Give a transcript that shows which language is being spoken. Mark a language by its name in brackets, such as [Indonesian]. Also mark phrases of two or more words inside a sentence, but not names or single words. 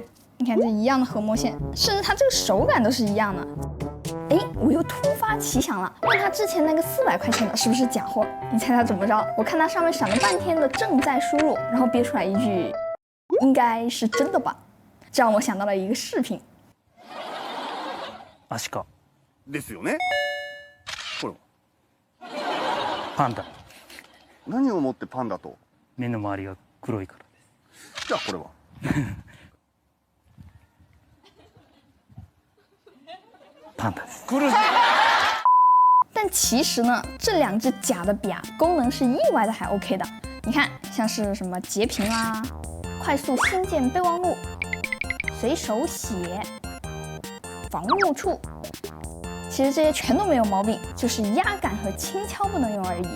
[Chinese] 你看这一样的核膜线，甚至它这个手感都是一样的。哎，我又突发奇想了，问他之前那个400块钱的是不是假货？你猜他怎么着？我看他上面闪了半天的正在输入，然后憋出来一句应该是真的吧，这让我想到了一个视频。 [Japanese] アシカですよね。これパンダ何をもってパンダと？目の周りが黒いからです。じゃあこれは？パンダです。 [Chinese] 但其实呢，这2支假的笔啊，功能是意外的还 OK 的。你看，像是什么截屏啦、快速新建备忘录、随手写、防误处。其实这些全都没有毛病，就是压感和轻敲不能用而已。